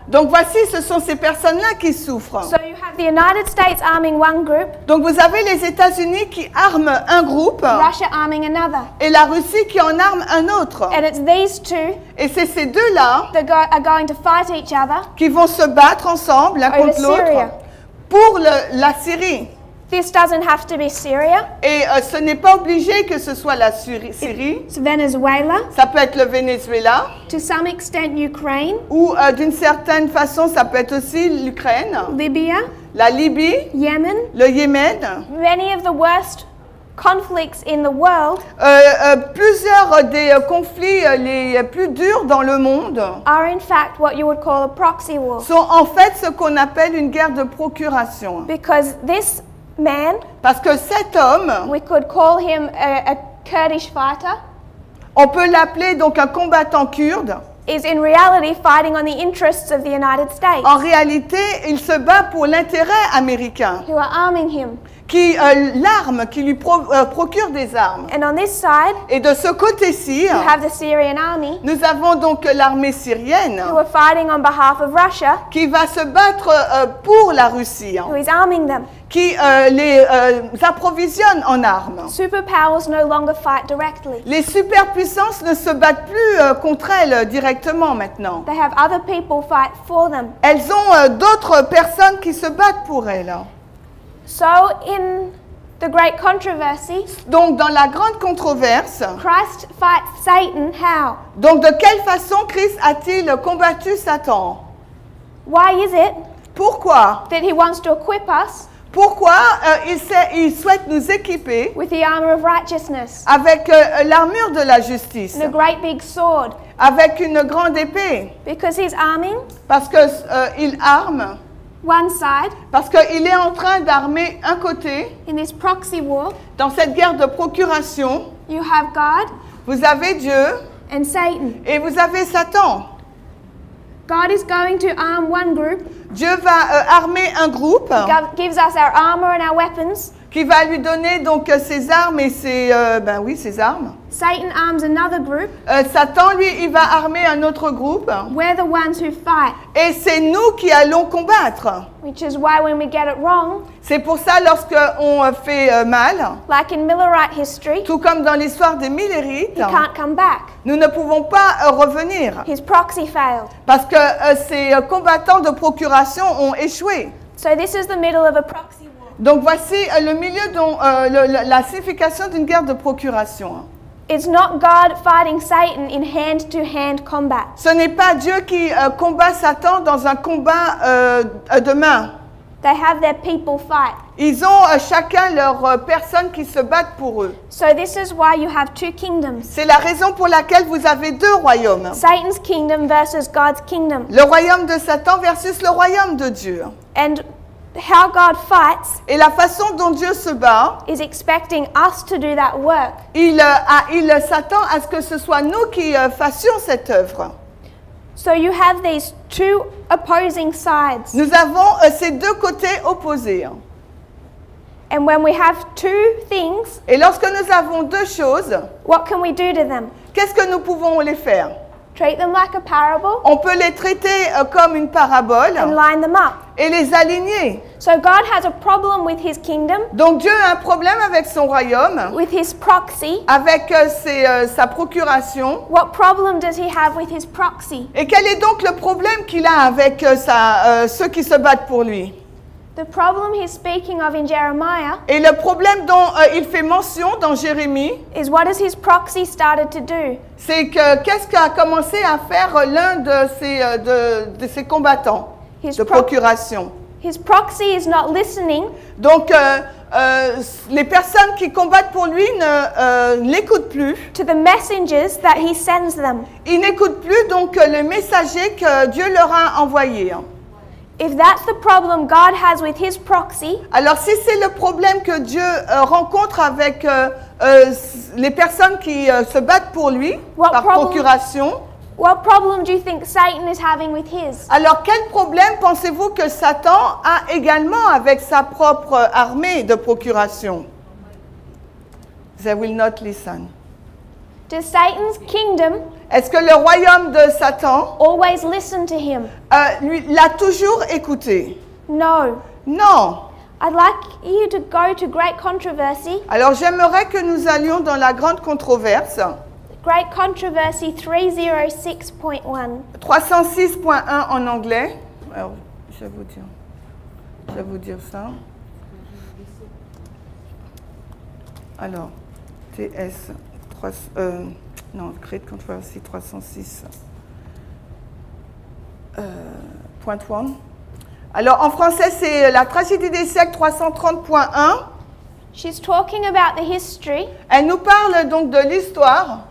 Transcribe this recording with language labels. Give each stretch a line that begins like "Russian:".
French: Donc voici, ce sont ces personnes-là qui souffrent.
English: So you have the United States arming one group,
French: Donc vous avez les États-Unis qui arment un groupe
English: Russia arming another.
French: et la Russie qui en arme un autre.
English: And it's these two
French: Et c'est ces deux-là
English: that are going to fight each other.
French: qui vont se battre ensemble l'un
English: Over
French: contre l'autre
English: Syria.
French: pour la Syrie.
English: This doesn't have to be Syria.
French: Et ce n'est pas obligé que ce soit la Syrie.
English: It's Venezuela.
French: Ça peut être le Venezuela
English: To some extent, Ukraine,
French: ou d'une certaine façon ça peut être aussi l'Ukraine,
English: Libya,
French: la Libye,
English: Yemen.
French: le Yémen.
English: Many of the worst conflicts in the world
French: plusieurs des conflits les plus durs dans le monde
English: are in fact what you would call a proxy war.
French: sont en fait ce qu'on appelle une guerre de procuration.
English: Because this man,
French: Parce que cet homme,
English: we could call him a Kurdish fighter,
French: on peut l'appeler donc un combattant kurde.
English: is in reality fighting on the interests of the United States,
French: En réalité, il se bat pour l'intérêt américain,
English: who are arming him.
French: l'arme qui lui procure des armes.
English: And on this side,
French: Et de ce côté-ci,
English: you have the Syrian army,
French: nous avons donc l'armée syrienne
English: who are fighting on behalf of Russia,
French: qui va se battre pour la Russie,
English: who is arming them.
French: qui les approvisionne en armes.
English: Superpowers no longer fight directly.
French: Les superpuissances ne se battent plus contre elles directement maintenant.
English: They have other people fight for them.
French: Elles ont d'autres personnes qui se battent pour elles.
English: So in the great controversy,
French: Donc dans la grande controverse,
English: Christ fights Satan how?
French: donc de quelle façon Christ a-t-il combattu Satan?
English: Why is it
French: Pourquoi?
English: that he wants to equip us
French: Pourquoi il souhaite nous équiper
English: with the armor of righteousness
French: avec l'armure de la justice,
English: and a great big sword?
French: avec une grande épée?
English: Because he's arming
French: Parce que il arme,
English: one side
French: parce qu'il est en train d'armer un côté.
English: in this proxy war.
French: Dans cette guerre de procuration,
English: You have God
French: vous avez Dieu
English: and Satan.
French: et vous avez Satan.
English: God is going to arm one group,
French: Dieu va armer un groupe
English: gives us our armor and our weapons.
French: qui va lui donner donc ses armes et ses armes.
English: Satan arms another group.
French: Satan, lui, il va armer un autre groupe.
English: We're the ones who fight,
French: Et c'est nous qui allons combattre.
English: which is why when we get it wrong,
French: C'est pour ça, lorsqu'on fait mal,
English: like in Millerite history,
French: tout comme dans l'histoire des Millérites,
English: he can't come back.
French: nous ne pouvons pas revenir.
English: His proxy failed.
French: Parce que ces combattants de procuration ont échoué.
English: So this is the middle of a proxy war.
French: Donc voici le milieu dont la signification d'une guerre de procuration.
English: It's not God fighting Satan in hand-to-hand combat.
French: Ce n'est pas Dieu qui combat Satan dans un combat de main.
English: They have their people fight.
French: Ils ont chacun leur personne qui se battent pour eux.
English: So this is why you have two kingdoms.
French: C'est la raison pour laquelle vous avez deux royaumes.
English: Satan's kingdom versus God's kingdom.
French: Le royaume de Satan versus le royaume de Dieu.
English: And how God fights
French: Et la façon dont Dieu se bat,
English: is expecting us to do that work.
French: il s'attend à ce que ce soit nous qui fassions cette œuvre.
English: So you have these two opposing sides.
French: Nous avons ces deux côtés opposés.
English: And when we have two things,
French: Et lorsque nous avons deux choses,
English: what can we do to them?
French: qu'est-ce que nous pouvons les faire?
English: Treat them like a parable
French: On peut les traiter comme une parabole
English: and line them up.
French: et les aligner.
English: So God has a problem with his kingdom,
French: Donc Dieu a un problème avec son royaume,
English: with his proxy.
French: avec sa procuration.
English: What problem does he have with his proxy?
French: Et quel est donc le problème qu'il a avec ceux qui se battent pour lui?
English: The problem he's speaking of in Jeremiah
French: Et le problème dont il fait mention dans Jérémie,
English: is what has his proxy started to do?
French: c'est que qu'est-ce qu'a commencé à faire l'un de ces combattants de procuration.
English: His proxy is not listening
French: Donc les personnes qui combattent pour lui ne l'écoutent plus.
English: to the messengers that he sends them.
French: Ils n'écoutent plus donc les messagers que Dieu leur a envoyés.
English: If that's the problem God has with his proxy,
French: Alors si c'est le problème que Dieu rencontre avec les personnes qui se battent pour lui par procuration,
English: what problem do you think Satan is having with his?
French: alors quel problème pensez-vous que Satan a également avec sa propre armée de procuration?
English: They will not listen. Does Satan's kingdom
French: Est-ce que le royaume de Satan
English: always listen to him?
French: lui l'a toujours écouté?
English: No.
French: Non.
English: I'd like you to go to Great Controversy.
French: Alors j'aimerais que nous allions dans la grande controverse.
English: Great Controversy 306.1.
French: 306.1 en anglais. Alors, je vais vous dire ça. Alors, TS 3, Great Controversy 306. Point 1. Alors, en français, c'est la tragédie des siècles 330.1.
English: She's talking about the history
French: Elle nous parle donc de l'histoire